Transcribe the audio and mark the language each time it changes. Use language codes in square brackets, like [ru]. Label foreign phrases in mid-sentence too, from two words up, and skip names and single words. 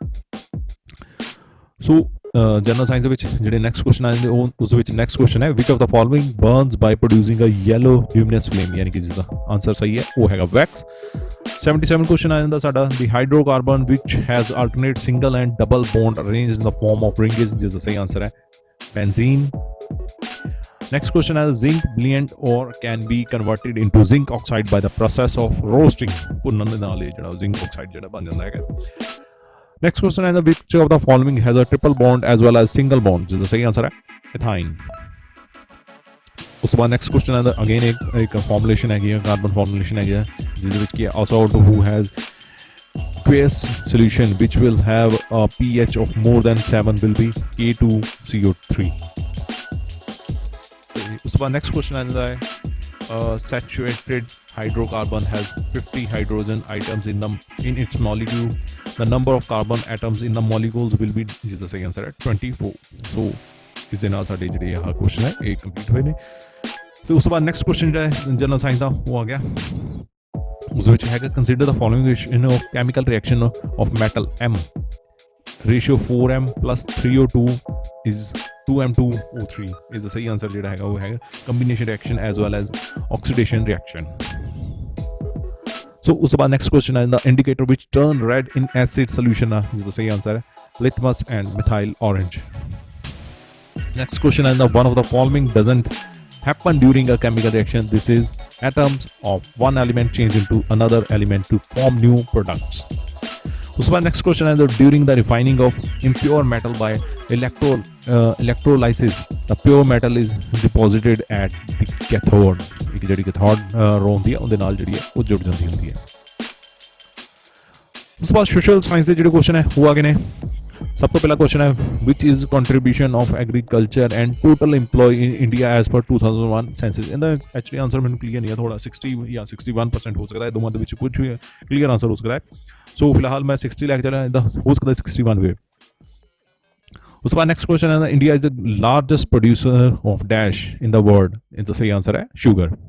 [pa] ਸੋ [en] general science [pa] ਦੇ ਵਿੱਚ ਜਿਹੜੇ [en] next question [pa] ਆਉਂਦੇ ਉਸ ਵਿੱਚ [en] next question [pa] ਹੈ [en] which of the following burns by producing a yellow luminous flame, [pa] ਯਾਨੀ ਕਿ ਜਿਸ ਦਾ ਆਨਸਰ ਸਹੀ ਹੈ ਉਹ ਹੈਗਾ ਵੈਕਸ। 77 ਕੁਐਸਚਨ ਆ ਜਾਂਦਾ ਸਾਡਾ [en] the hydrocarbon which has alternate single and double bond arranged in the form of rings, [pa] ਜਿਸ ਦਾ ਸਹੀ ਆਨਸਰ ਹੈ ਬੈਂਜ਼ੀਨ। [en] Next question is zinc blend or can be converted into zinc oxide by the process of roasting, [pa] ਭੁੰਨਣ ਦੇ ਨਾਲ ਇਹ ਜਿਹੜਾ zinc oxide ਜਿਹੜਾ ਬਣ ਜਾਂਦਾ ਹੈਗਾ। [en] Next question is which of the following has a triple bond as well as single bond, [pa] ਜਿਸ ਦਾ ਸਹੀ ਆਨਸਰ ਹੈ ethine। ਉਸ ਤੋਂ ਬਾਅਦ [en] next question [pa] ਹੈ ਅਗੇਨ ਇੱਕ ਫਾਰਮੂਲੇਸ਼ਨ ਹੈਗੀ ਹੈ [en] carbon formulation [pa] ਹੈਗੀ ਹੈ ਜਿਸ ਵਿੱਚ ਕਿ [en] a salt who has aqueous solution which will have a pH of more than 7 will be K2CO3. [pa] ਉਸ ਤੋਂ ਬਾਅਦ [en] next question [pa] ਆਉਂਦਾ ਹੈ [en] saturated hydrocarbon has 50 hydrogen atoms in its molecule, the number of carbon atoms in the molecules will be, [pa] ਜਿਸ ਦਾ ਸਹੀ ਆਨਸਰ ਹੈ 24। ਸੋ ਇਸ ਦੇ ਨਾਲ ਸਾਡੇ ਜਿਹੜੇ ਆਹ ਕੁਐਸਚਨ ਹੈ ਇਹ ਕੰਪਲੀਟ ਹੋਏ ਨੇ। ਤੇ ਉਸ ਤੋਂ ਬਾਅਦ [en] next question [pa] ਜਿਹੜਾ ਹੈ [en] general science [pa] ਦਾ ਉਹ ਆ ਗਿਆ। ਉਸ ਵਿੱਚ ਹੈਗਾ [en] consider the following chemical reaction of metal M, ratio 4M plus 3O2 is 2M2O3 is the [pa] ਸਹੀ ਆਨਸਰ ਜਿਹੜਾ ਹੈਗਾ ਉਹ ਹੈਗਾ [en] combination reaction as well as oxidation reaction. [pa] ਸੋ ਉਸ ਤੋਂ ਬਾਅਦ [en] next question [pa] ਹੈ [en] the indicator which turn red in acid solution [pa] ਆ, ਜਿਸ ਦਾ ਸਹੀ ਆਨਸਰ ਹੈ [en] litmus and methyl orange. next question ਹੈ the one of the following doesn't happen during a chemical reaction, this is atoms of one element change into another element to form new products। [pa] ਉਸ ਤੋਂ ਬਾਅਦ [en] next question ਹੈ during the refining of impure metal by electrolysis the pure metal is deposited at the cathode, [pa] ਇੱਕ ਜਿਹੜੀ cathode ਰੋ ਹੁੰਦੀ ਹੈ ਉਹਦੇ ਨਾਲ ਜਿਹੜੀ ਹੈ ਉਹ ਜੁੜ ਜਾਂਦੀ ਹੁੰਦੀ ਹੈ। ਉਸ ਤੋਂ ਬਾਅਦ [en] social science [pa] ਦੇ ਜਿਹੜੇ ਕੁਐਸਚਨ ਹੈ ਉਹ ਆ ਗਏ ਨੇ। ਸਭ ਤੋਂ ਪਹਿਲਾ ਕੁਐਸਚਨ ਹੈ [en] which is contribution of agriculture and total employee in India as per 2001 census। [pa] ਇਹਦਾ ਐਕਚੁਅਲੀ ਆਨਸਰ ਮੈਨੂੰ ਕਲੀਅਰ ਨਹੀਂ ਹੈ, ਥੋੜਾ 60 ਜਾਂ 61% ਹੋ ਸਕਦਾ ਹੈ, ਦੋਵਾਂ ਦੇ ਵਿੱਚ ਕੁਝ [en] clear answer [pa] ਹੋ ਸਕਦਾ ਹੈ। ਸੋ ਫਿਲਹਾਲ ਮੈਂ 60 ਲੈ ਕੇ ਚੱਲਿਆ, ਇਹਦਾ ਹੋ ਸਕਦਾ 61 ਵੇ। ਉਸ ਤੋਂ ਬਾਅਦ [en] next question ਹੈ India is the largest producer of dash in the world. [pa] ਇਹਦਾ ਸਹੀ ਆਨਸਰ ਹੈ ਸ਼ੂਗਰ।